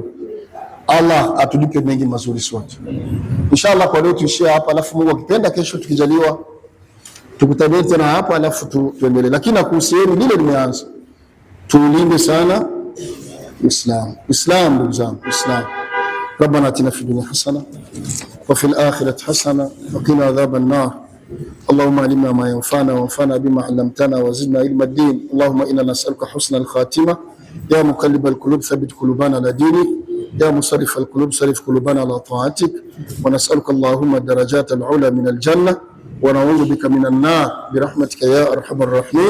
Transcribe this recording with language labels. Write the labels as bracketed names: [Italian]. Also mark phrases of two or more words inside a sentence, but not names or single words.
[Swahili] Allah atulipe mengi mazuri sote. Inshallah kwa leo tuishie hapa, alafu Mungu akipenda kesho tukijaliwa tukutane tena hapa, alafu tuendelee. Lakini nakuhusieni lile limeanza. Tulinde sana Islam ndugu zangu, Islam. [Arabic] ربنا آتنا في الدنيا حسنة وفي الآخرة حسنة وقنا عذاب النار. اللهم علمنا ما ينفعنا وانفعنا بما علمتنا وزدنا علم الدين. اللهم إنا نسألك حسن الخاتمة. يا مقلب القلوب ثبت قلوبنا على دينك. يا مصرف القلوب صرف قلوبنا على طاعتك. ونسألك اللهم الدرجات العلى من الجنة ونعوذ بك من النار برحمتك يا أرحم الراحمين.